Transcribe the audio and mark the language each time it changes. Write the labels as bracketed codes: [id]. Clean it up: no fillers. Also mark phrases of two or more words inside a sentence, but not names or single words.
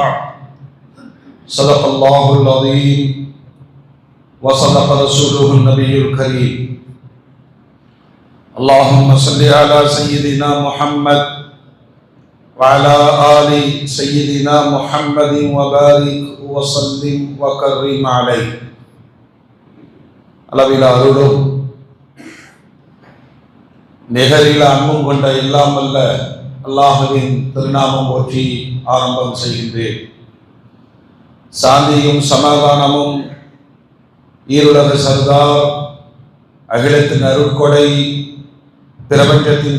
[ar] صدق الله العظيم وصدق رسوله النبي الكريم. اللهم صل على سيدنا محمد وعلى آل سيدنا محمد وبارك وسلم وكرم عليه. [ta] அளவில அருளும் நிகரில அன்பும் கொண்ட எல்லாம் வல்ல அல்லாஹ்வின் திருநாமம் போற்றி ஆரம்பம் செய்கின்றேன். சாந்தியும் சமாதானமும் ஈருலக சர்தார், அகிலத்தின் அருட்கொடை, பிரபஞ்சத்தின்